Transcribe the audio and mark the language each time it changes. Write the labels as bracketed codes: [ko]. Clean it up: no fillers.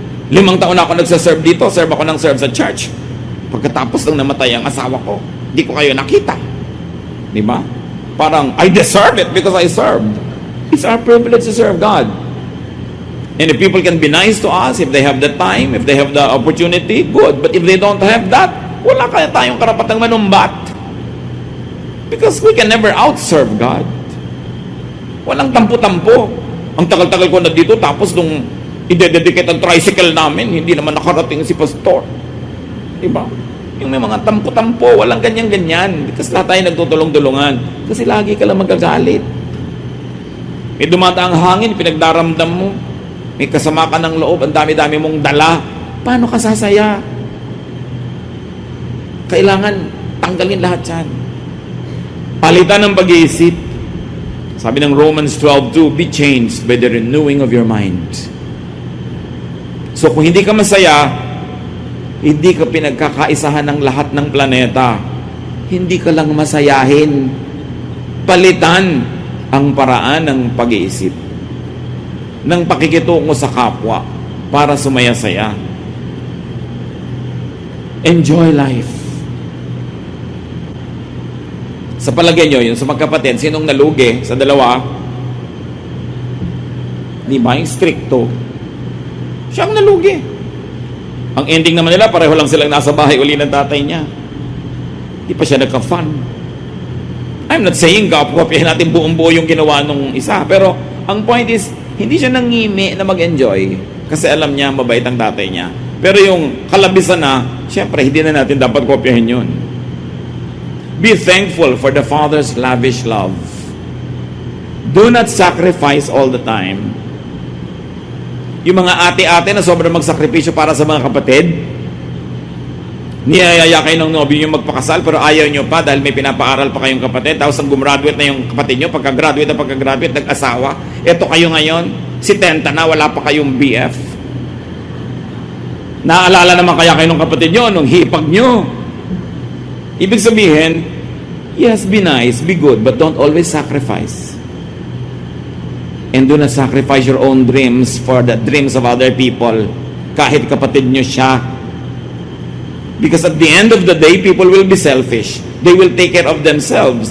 [tl] 5 taon na ako nagsaserve dito, serve ako ng serve sa church. Pagkatapos nang namatay ang asawa ko, di ko kayo nakita. Di ba? [en] Parang, I deserve it because I served. It's our privilege to serve God. And if people can be nice to us, if they have the time, if they have the opportunity, good. But if they don't have that, [tl] wala kaya tayong karapatang manumbat. [en] Because we can never outserve God. [tl] Walang tampo-tampo. Ang tagal-tagal ko na dito, tapos nung i-dedicate ang tricycle namin, hindi naman nakarating si pastor. Diba? Yung may mga tampo-tampo, walang ganyan-ganyan. Because lahat tayo nagtutulong-tulungan. Kasi lagi ka lang magagalit. May dumataang hangin, pinagdaramdam mo. May kasama ka ng loob, ang dami-dami mong dala. Paano ka sasaya? Kailangan tanggalin lahat yan. Palitan ng pag-iisip. Sabi ng [en] Romans 12:2, be changed by the renewing of your mind. [tl] So kung hindi ka masaya, hindi ka pinagkakaisahan ng lahat ng planeta. Hindi ka lang masayahin. Palitan ang paraan ng pag-iisip, ng pakikitungo sa kapwa para sumaya-saya. [en] Enjoy life. [tl] Sa palagay nyo, yun sa magkapatid, sinong nalugi sa dalawa? Di ba? Yung stricto. Siya ang nalugi. Ang ending naman nila, pareho lang silang nasa bahay uli ng tatay niya. Di pa siya nagka-fun. [en] I'm not saying [tl] kopyahin natin buong-buo yung ginawa nung isa. Pero, ang point is, hindi siya nangimi na mag-enjoy kasi alam niya mabait ang tatay niya. Pero yung kalabisan na, syempre, hindi na natin dapat kopyahin yun. [en] Be thankful for the Father's lavish love. Do not sacrifice all the time. [tl] Yung mga ate-ate na sobrang magsakripisyo para sa mga kapatid, niyayaya kayo ng nobyo yung magpakasal pero ayaw nyo pa dahil may pinapaaral pa kayong kapatid, tapos ang gumraduate na yung kapatid nyo, pagka-graduate nag-asawa. Eto kayo ngayon, si Tenta na, wala pa kayong BF. Naaalala naman kaya kayo ng kapatid nyo nung hipag nyo. Ibig sabihin, [en] yes, be nice, be good, but don't always sacrifice. And do not sacrifice your own dreams for the dreams of other people, [tl] kahit kapatid nyo siya. [en] Because at the end of the day, people will be selfish. They will take care of themselves.